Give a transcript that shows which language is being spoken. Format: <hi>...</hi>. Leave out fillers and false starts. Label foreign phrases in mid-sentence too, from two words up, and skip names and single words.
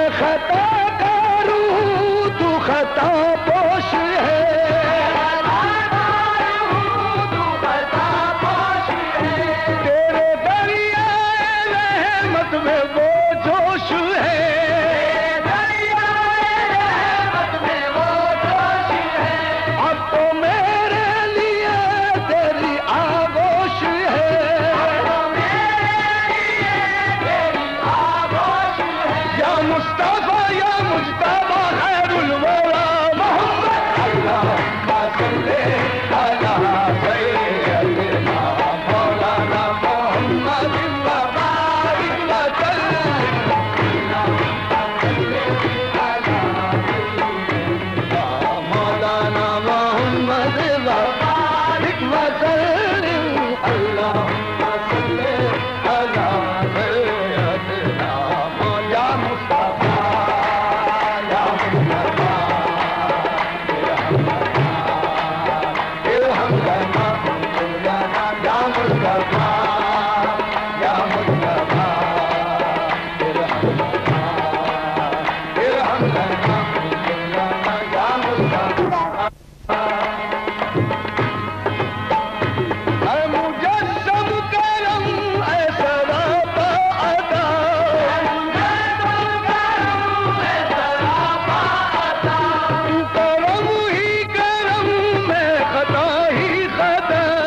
<ur>خطا کروں تو خطا پوش ہے، تیرے دریائے رحمت میں وہ جوش ہے، اب تو میرے لیے تیری آغوش ہے,</ur> <ar>يا مصطفى يا مجتبى خير الورى محمد، اللهم صل على سيدنا مولانا محمد وبارك وسلم, مولانا محمد وبارك وسلم، اللهم صل على سيدنا يا مصطفى يا مصطفى या मुस्तफा ارحم لنا مولانا يا مصطفى يا مصطفى ارحم لنا مولانا يا مصطفى.</ar> <ur>اے مجسم کرم اے سراپا عطا، تو کرم ہی کرم میں خطا ہی خطا,</ur>